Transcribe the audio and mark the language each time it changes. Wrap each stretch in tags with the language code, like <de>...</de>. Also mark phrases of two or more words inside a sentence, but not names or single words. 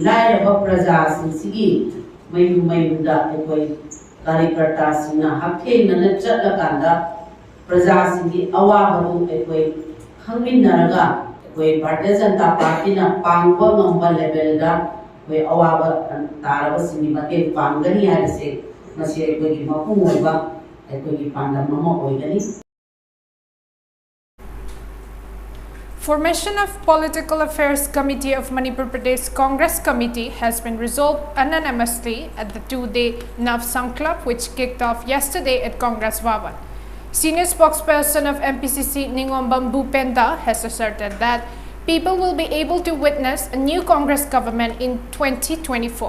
<mni>lairaba praja sigi mayuda ekoi karyakarta sina hakthena na chatlakanda praja sigi awabadu ekoi khangminnaraga ekoi Bharatiya Janata Party na pangba ngamba level da ekoi awaba taraba sini mate panggani haise masi ekoi mapung oiba ekoi pandam mama oigani.</mni> <en>Formation of Political Affairs Committee of Manipur Pradesh Congress Committee has been resolved unanimously at the two-day Navsang Club, which kicked off yesterday at Congress Bhavan. Senior spokesperson of MPCC NINGOMBAM Bhupenda has asserted that people will be able to witness a new Congress government in 2024.</en>